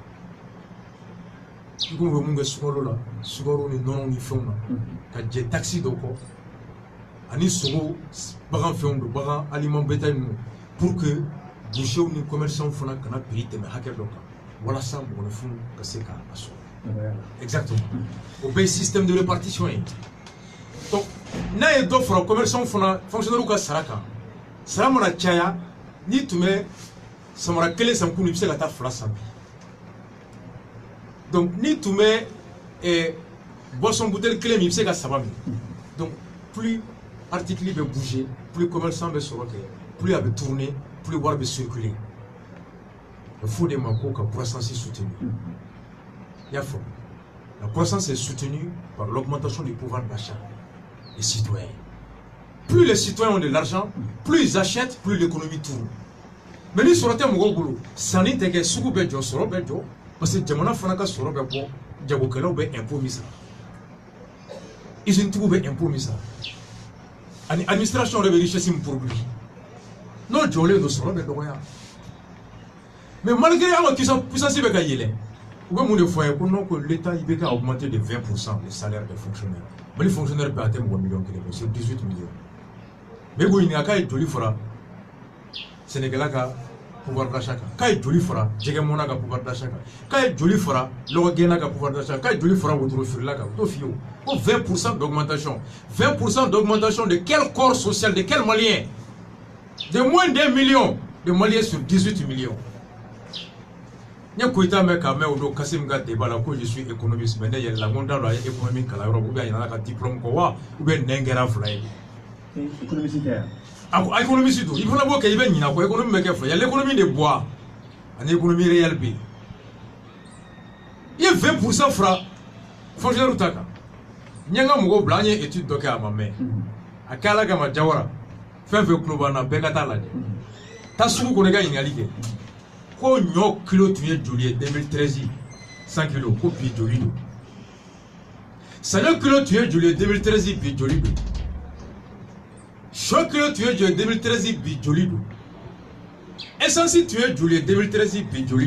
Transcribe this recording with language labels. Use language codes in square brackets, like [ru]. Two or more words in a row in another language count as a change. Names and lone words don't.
[bm] I komi u bɛ mun kɛ sukaro la sukaro ni nɔnɔ ni fɛnw na ka jɛ taxi dɔ kɔ ani sogo bagan fɛnw don bagan [fr] aliment bétail [bm] ninnu [fr] pour que bouchers [bm] ni commerçants fana kana prix tɛmɛ hakɛ dɔ kan walasa mɔgɔninfinw ka se k'a sɔrɔ. [fr] Exactement. Au pays système de répartition. Donc, [bm] n'a ye dɔ fara commerçants fana fonctionnaires ka sara kan sara mana caya ni tun bɛ samara kelen san kun i bɛ se ka taa fila san bi. Donc ni tun bɛ [fr] boisson bouteille [bm] kelen min i bɛ se ka saba min. [fr] Donc plus article [bm] bɛ bouger [fr] plus commerçant [bm] bɛ sɔrɔ kɛ plus a bɛ tourner plus wari bɛ circuler. [fr] Il faut des ma ko ka croissance soutenue. La croissance est soutenue par l'augmentation du pouvoir d'achat des citoyens. Plus les citoyens ont de l'argent, plus ils achètent, plus l'économie tourne. Mais nous sommes en boulot. Ça n'est que si vous êtes sur le parce que [bm] jamana fana ka sɔrɔ bɛ bɔ jagokɛlaw bɛ impôt min sara usine tigiw bɛ impôt min sara ani administration yɛrɛ bɛ richesse min produit n'o jɔlen don sɔrɔ bɛ dɔgɔya [fr] mais malgré [bm] an ka puissance bɛ ka yɛlɛ u bɛ mun de fɔ a ye ko [fr] non que l'État il [bm] bɛ ka [fr] augmenter de 20% les salaires des fonctionnaires [bm] Mali fonctionnaire bɛ a tɛ mɔgɔ miliyɔn kelen bɔ [fr] c'est 18 millions mais [bm] k'o ɲininka k'a ye joli fara Sénégalais ka [fr] pouvoir d'achat [bm] kan k'a ye joli fara jɛgɛmɔna ka [fr] pouvoir d'achat [bm] kan k'a ye joli fara lɔgɔgɛnna ka [fr] pouvoir d'achat [bm] k'a ye joli fara wotoro feerela kan o t'o f'i ye o ko [fr] 20% d'augmentation 20% d'augmentation de quel corps social de quel malien de moins d'1 million de maliens sur 18 millions. [bm] N ye Koyita mɛn ka mɛn o don Kasim ka débat la ko [fr] je suis économiste mais [bm] ne yɛlɛla n ko n t'a dɔn a ye économie kalan yɔrɔ [fr] ou bien [bm] a yɛlɛla ka diplôme kɔ wa [fr] ou bien [bm] nɛn kɛra fila ye. Économiste tɛ yan. A ko économiste don i fana b'o kɛ i bɛ ɲinɛ kɔ économie bɛ kɛ fila [fr] il y a l'économie de bois [bm] ani [fr] économie réelle [bm] bɛ yen. I ye 20% fara fonctionnaire ta kan n ye n ka mɔgɔw bila an ye étude dɔ kɛ a ma mɛn a kɛ Ala kama Jawara fɛn fɛn tulo b'an na bɛɛ ka taa lajɛ taa sugu kɔnɔ i ka ɲininkali kɛ. Ko ɲɔ kilo tun ye joli ye 2013 100 kilos ko bi joli don saɲɔ kilo tun ye joli ye 2013 bi joli don sɔ kilo tun ye joli ye 2013 bi joli don essence tun ye joli ye 2013 bi joli